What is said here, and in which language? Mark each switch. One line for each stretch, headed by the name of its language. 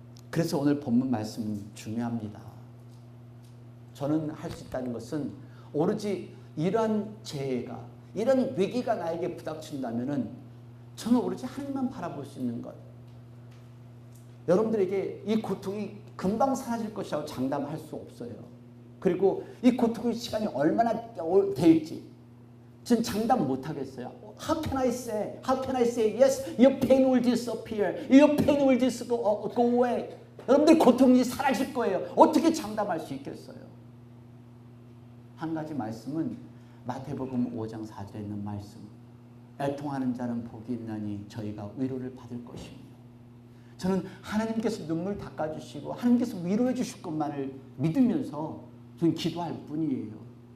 Korean: 그래서 오늘 본문 말씀 중요합니다. 저는 할 수 있다는 것은 오로지 이러한 재해가 이런 위기가 나에게 부닥친다면은 저는 오로지 하나님만 바라볼 수 있는 것. 여러분들에게 이 고통이 금방 사라질 것이라고 장담할 수 없어요. 그리고 이 고통의 시간이 얼마나 될지 저는 장담 못 하겠어요.
English: How can I say yes, your pain will disappear, your pain will go away.
Korean: 여러분들 고통이 사라질 거예요. 어떻게 장담할 수 있겠어요? 한 가지 말씀은 마태복음 5장 4절에 있는 말씀. 애통하는 자는 복이 있나니 저희가 위로를 받을 것입니다. 저는 하나님께서 눈물 닦아주시고 하나님께서 위로해 주실 것만을 믿으면서 저는 기도할 뿐이에요.